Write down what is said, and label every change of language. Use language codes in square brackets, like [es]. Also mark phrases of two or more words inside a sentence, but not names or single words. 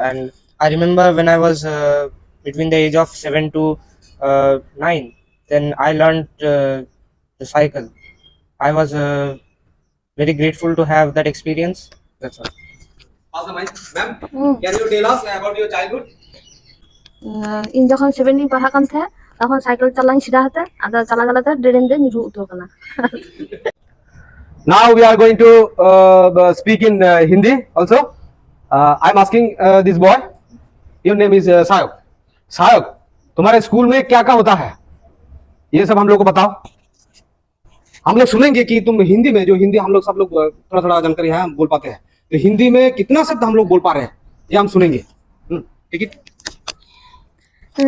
[en] And I remember when I was between the age of 7 to 9, then I learned the cycle. I was very grateful to have that experience. That's all. Pass the mic. Ma'am, can you tell us about your childhood? [sat] ᱤᱧ ᱡᱚᱠᱷᱚᱱ 7 ᱤᱧ ᱯᱟᱲᱦᱟᱜ ᱠᱟᱱ ᱛᱟᱦᱮᱸ ᱛᱚᱠᱷᱚᱱ ᱥᱟᱭᱠᱮᱞ ᱪᱟᱞᱟᱣᱤᱧ ᱥᱮᱬᱟ ᱦᱟᱛᱮ ᱟᱫᱚ ᱪᱟᱞᱟᱣ ᱪᱟᱞᱟᱣᱛᱮ ᱰᱨᱮᱱ ᱨᱮ ᱧᱩᱨᱩ ᱩᱛᱟᱹᱨ ᱠᱟᱱᱟ [en] Now we are going to speak in Hindi also. I'm asking this boy. Your name is Sayok. Sayok, [hi] तुम्हारे स्कूल में क्या क्या होता है? ये सब हम लोग को बताओ. हम लोग सुनेंगे कि तुम हिंदी में, जो हिंदी हम लोग सब लोग थोड़ा थोड़ा जानकारी है, हम बोल पाते हैं, तो हिंदी में कितना शब्द हम लोग बोल पा रहे हैं ये हम सुनेंगे. ठीक है.